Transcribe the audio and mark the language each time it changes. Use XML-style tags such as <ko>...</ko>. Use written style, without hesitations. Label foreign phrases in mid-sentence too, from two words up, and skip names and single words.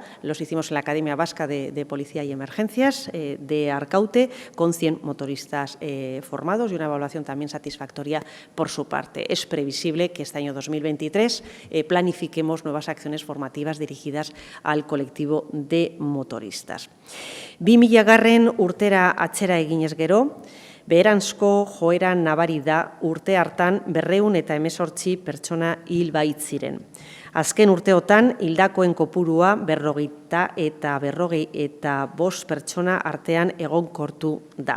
<es>Los hicimos en la Academia Vasca de Policía y Emergencias de Arkaute, con 100 motoristas formados y una evaluación también satisfactoria por su parte. Es previsible que este año 2023 planifiquemos nuevas acciones formativas dirigidas al colectivo de motoristas.</es> <eu>2000 urtera atzera eginez gero, beheranzko joera nabari da urte hartan 218 pertsona hil baitziren. Azken urteotan hildakoen kopurua 40 eta 45 pertsona artean egonkortu da.</eu>